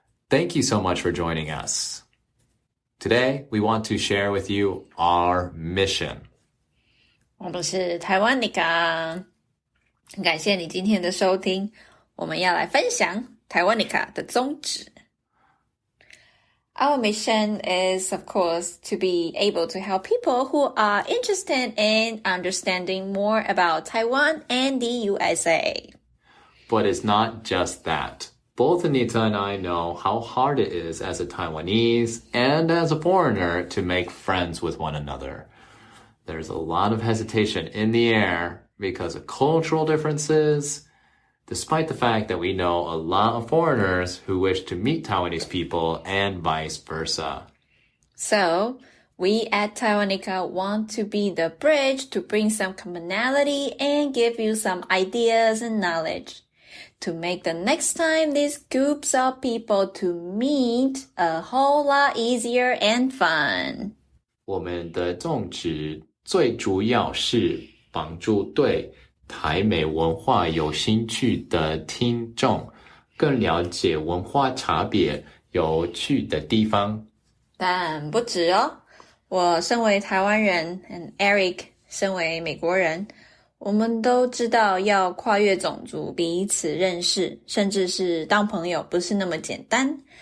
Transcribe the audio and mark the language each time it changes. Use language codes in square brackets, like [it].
[en] Thank you so much for joining us. Today, we want to share with you our mission. [zh] 我们是台湾尼卡，很感谢你今天的收听。我们要来分享台湾尼卡的宗旨。 [en] Our mission is, of course, to be able to help people who are interested in understanding more about Taiwan and the USA. But it's not just that. Both Anita and I know how hard it is as a Taiwanese and as a foreigner to make friends with one another. There's a lot of hesitation in the air because of cultural differences, despite the fact that we know a lot of foreigners who wish to meet Taiwanese people and vice versa. So, we at Taiwanica want to be the bridge to bring some commonality and give you some ideas and knowledge to make the next time these groups of people to meet a whole lot easier and fun. [zh] 我们的宗旨最主要是帮助对台美文化有兴趣的听众更了解文化差别有趣的地方。但不止哦，我身为台湾人 [en] and [zh] Eric 身为美国人，我们都知道要跨越种族彼此认识，甚至是当朋友不是那么简单。